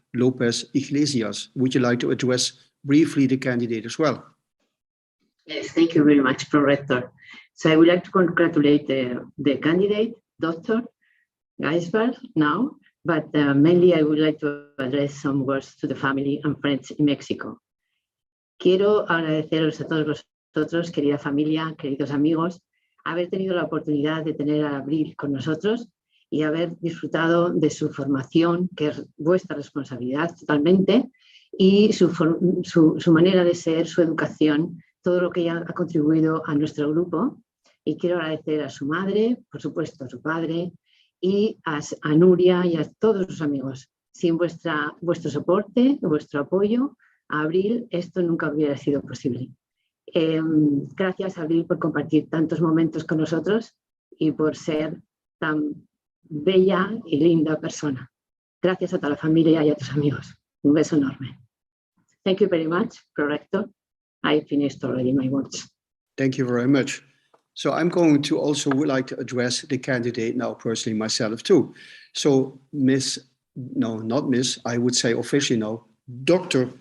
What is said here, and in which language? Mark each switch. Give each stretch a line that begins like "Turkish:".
English: Lopez Iglesias. Would you like to address briefly the candidate as well? Yes, thank you very much, Pro-Rector. So I would like to congratulate the candidate, Dr. Gijsbers, now, but mainly I would like to address some words to the family and friends in Mexico.
Spanish: Quiero agradeceros a todos vosotros, querida familia, queridos amigos, haber tenido la oportunidad de tener a Abril con nosotros y haber disfrutado de su formación, que es vuestra responsabilidad totalmente, y su manera de ser, su educación, todo lo que ella ha contribuido a nuestro grupo. Y quiero agradecer a su madre, por supuesto a su padre, y a Nuria y a todos sus amigos. Sin vuestro soporte, vuestro apoyo, a Abril esto nunca hubiera sido posible. Gracias, Abril, por compartir tantos momentos con nosotros y por ser tan bella y linda persona. Gracias a toda la familia y a tus amigos. Un beso enorme.
English: Thank you very much, Pro-Rector. I finished already my words. Thank you very much. So I'm going to also would like to address the candidate now personally myself too. So not Miss, I would say officially now, Dr.